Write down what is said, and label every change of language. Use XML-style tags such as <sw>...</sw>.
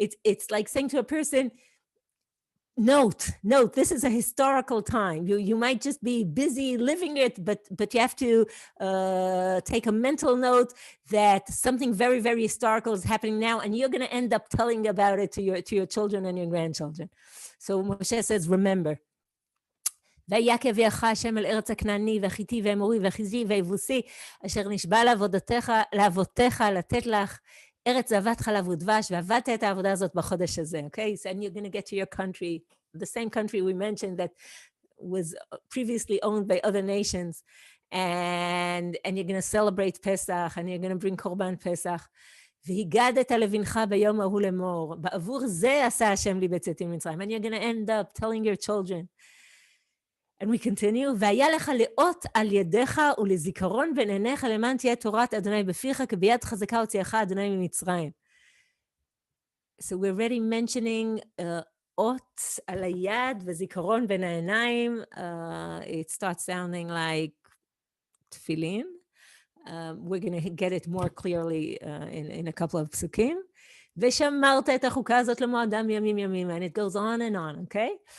<en>It's like saying to a person, note, this is a historical time. You might just be busy living it, but you have to take a mental note that something very, very historical is happening now, and you're going to end up telling about it to your children and your grandchildren. So Moshe says, remember.</en> <he>ויקה ויך השם אל ארץ הכנעני והחיתי והאמורי והחיזי והיבוסי אשר נשבע לאבותיך לתת לך ארץ זבת חלב ודבש, ועבדת את העבודה הזאת בחודש הזה, okay?</he> <en>So, and you're going to get to your country, the same country we mentioned that was previously owned by other nations, and you're going to celebrate Pesach, and you're going to bring Korban Pesach.</en> <he>והיגדת לבנך ביום ההוא לאמור, בעבור זה עשה השם לי בצאתי ממצרים,</he> <en>and you're going to end up telling your children. And we continue,</en> <he>והיה לך לאות על ידיך ולזיכרון בין עיניך למען תהיה תורת אדוני בפיך, כי ביד חזקה הוציאך אדוני ממצרים.</he> <en>So we're already mentioning</en> <he>אות על היד וזיכרון בין העיניים.</he> <en>It starts sounding like tefillin. We're going to get it more clearly in a couple of psukim.</en> <he>ושמרת את החוקה הזאת למועדם ימים ימים,</he> <en>and it goes on and on, okay?</en>